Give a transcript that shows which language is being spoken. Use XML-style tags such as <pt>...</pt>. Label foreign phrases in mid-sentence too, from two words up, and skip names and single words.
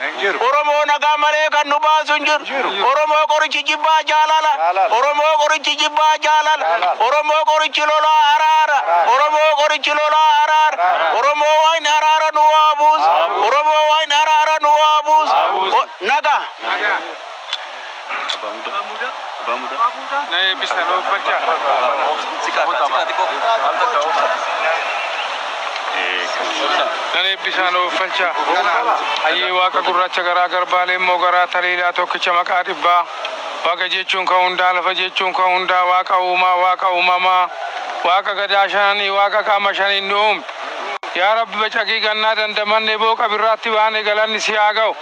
<om>Oromoo nagaa malee kan nu baasu hin jiru. Oromoo qorichi jibbaa jaalala. Oromoo qorichi jibbaa jaalala. Oromoo qorichi lolaa araara. Oromoo qorichi lolaa araara. Oromoo waan araara nu haa buusu. Oromoo waan araara nu haa buusu. Nagaa. Nee, bisa no baca. Nee, bisa no baca. Ayyi waaqa gurraacha garaa garbaalee immoo garaa taliilaa tokkicha maqaa dhibbaa. Waaqa jechuun kan hundaa, lafa jechuun kan hundaa, waaqa uumaa, waaqa uumamaa, waaqa gadaa shananii, waaqa qaama shanii nu uume. Yaa Rabbi bacaqii gannaa dandamanne booqa birraatti baane galanni si haa ga'u.</om>